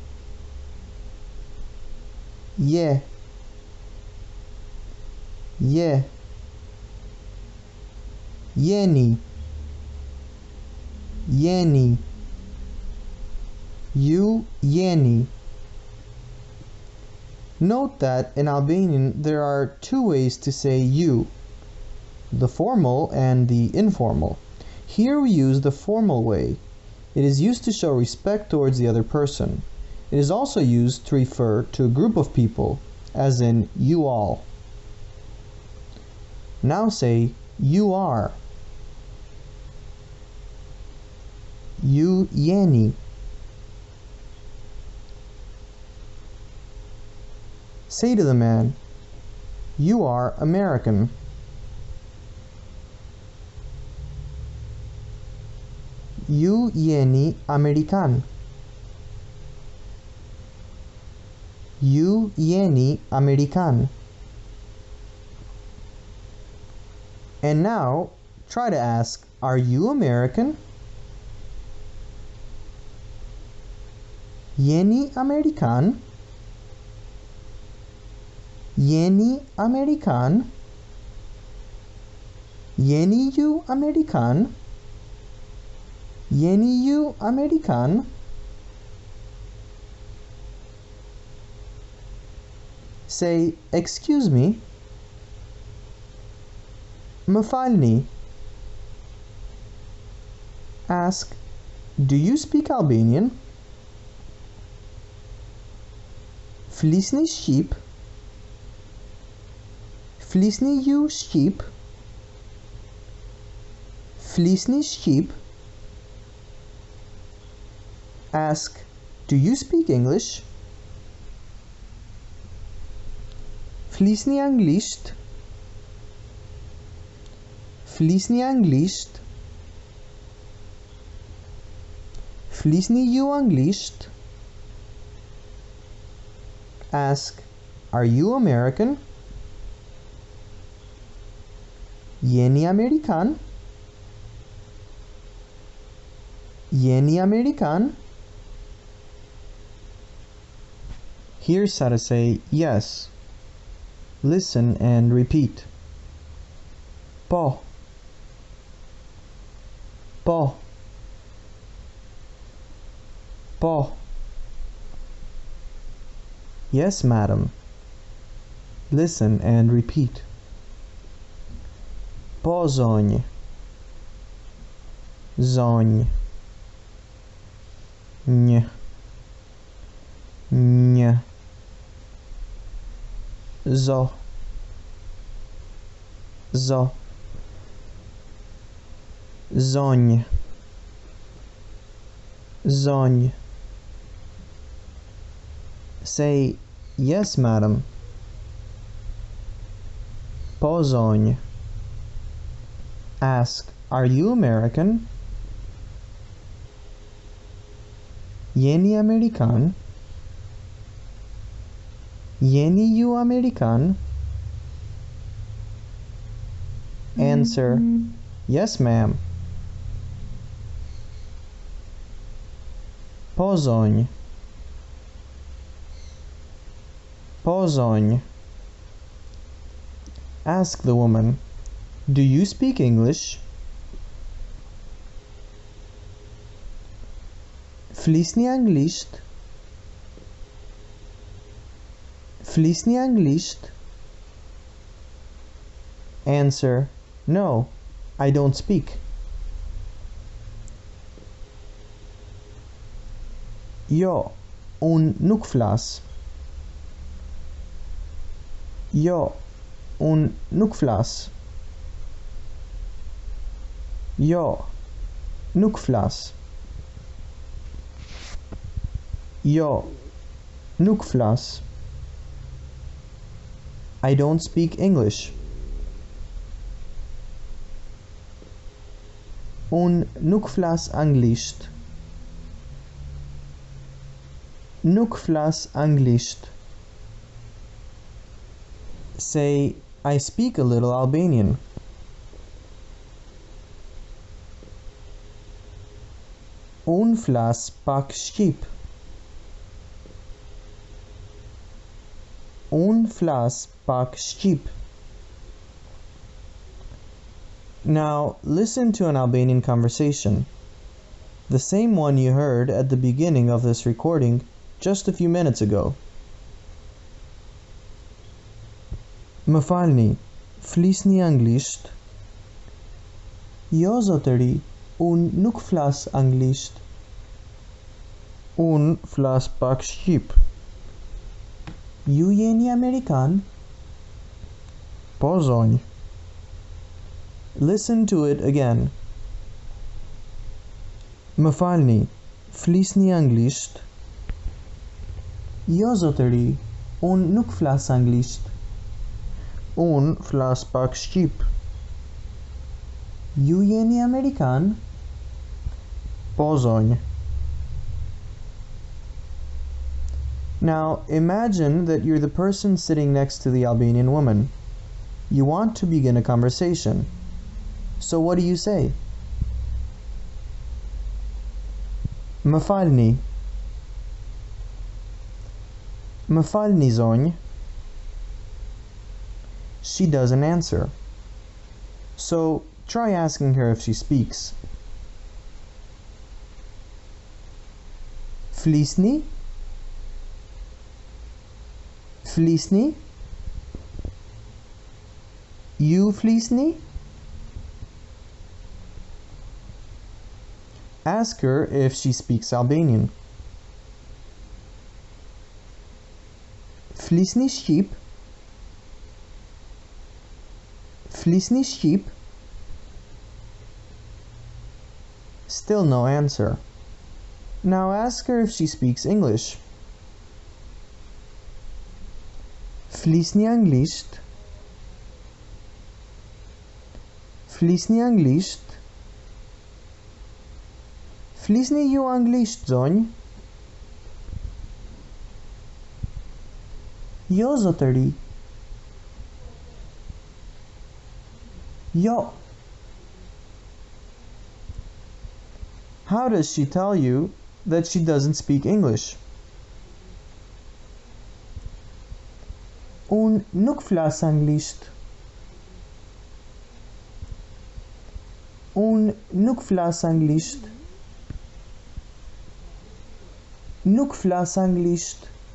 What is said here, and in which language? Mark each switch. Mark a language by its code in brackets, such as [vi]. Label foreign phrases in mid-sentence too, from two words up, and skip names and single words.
[sq] Je. Je. Jeni. Jeni. Ju jeni. [en] Note that in Albanian there are two ways to say you, the formal and the informal. Here we use the formal way. It is used to show respect towards the other person. It is also used to refer to a group of people, as in you all. Now say you are. [sq] Ju jeni. [en] Say to the man, you are American. [sq] Ju jeni Amerikan. Ju jeni Amerikan. [en] And now, try to ask, are you American? [sq] Jeni Amerikan? Jeni Amerikan? Jeni ju Amerikan? Jeni ju Amerikan? [en] Say, excuse me. [sq] Mafalni. [en] Ask, do you speak Albanian? [sq] Flisni Shqip? Flisni ju Shqip? Flisni Shqip? [en] Ask, do you speak English? [sq] Flisni Anglisht? Flisni Anglisht? Flisni ju Anglisht? [en] Ask, are you American? [sq] Jeni Amerikan? Jeni Amerikan? [en] Here's how to say yes. Listen and repeat. [sq] Po. Po. Po. [en] Yes, madam. Listen and repeat. [sq] Po zonj. Zonj. Nj. Nj. Zo. Zo. Zonj. Zonj. [en] Say, yes, madam. [sq] Po zonj. [en] Ask, are you American? [sq] Jeni Amerikan? Jeni ju Amerikan? [en] Answer, yes, ma'am. [sq] Po zonj. Po zonj. [en] Ask the woman, do you speak English? [sq] Flisni Anglisht? Flisni Anglisht? [en] Answer, no, I don't speak. [sq] Jo, un nuk flas. Jo, un nuk flas. Jo, nuk flas. Jo, nuk flas. [en] I don't speak English. [sq] Un nuk flas anglisht. Nuk flas anglisht. [en] Say, I speak a little Albanian. [sq] Un flas pak shqip. Un flas pak shqip. [en] Now, listen to an Albanian conversation. The same one you heard at the beginning of this recording just a few minutes ago. [sq] Më falni, flisni anglisht? Jo, zotëri, un nuk flas anglisht. Un flas pak shqip. Ju jeni Amerikan? Po zonj. [en] Listen to it again. [sq] Më falni, flisni anglisht? Jo, zotëri, un nuk flas anglisht. Un flas pak shqip. Ju jeni Amerikan? Po zonj. [en] Now, imagine that you're the person sitting next to the Albanian woman. You want to begin a conversation. So what do you say? [sq] Më falni. Më falni zonjë. [en] She doesn't answer. So try asking her if she speaks. [sq] Flisni? Flisni? You flisni? [en] Ask her if she speaks Albanian. [sq] Flisni shqip? Flisni shqip? [en] Still no answer. Now ask her if she speaks English. [sq] Flisni anglisht? Flisni anglisht? Flisni ju anglisht, zonjë? Jo, zotëri. Jo. [en] How does she tell you that she doesn't speak English? [sq] Unë nuk flas anglisht. Unë nuk flas anglisht. Nuk flas anglisht.